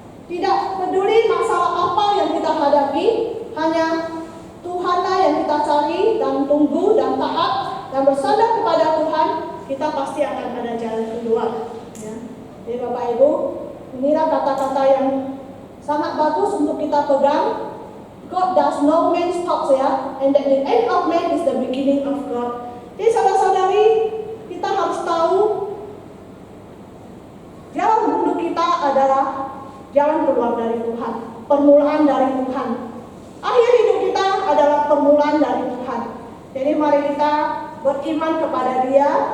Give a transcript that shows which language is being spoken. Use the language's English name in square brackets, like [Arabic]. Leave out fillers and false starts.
[Indonesian] Tidak peduli masalah apa yang kita hadapi, hanya Tuhanlah yang kita cari dan tunggu dan taat dan bersandar kepada Tuhan. Kita pasti akan ada jalan keluar, ya. Jadi Bapak Ibu, inilah kata-kata yang sangat bagus untuk kita pegang. [English] God does no man's thoughts, ya, and that the end of man is the beginning of God. [Indonesian] Jadi saudara-saudari, kita harus tahu jalan hidup kita adalah jalan keluar dari Tuhan, permulaan dari Tuhan. Akhir hidup kita adalah permulaan dari Tuhan. Jadi mari kita beriman kepada Dia.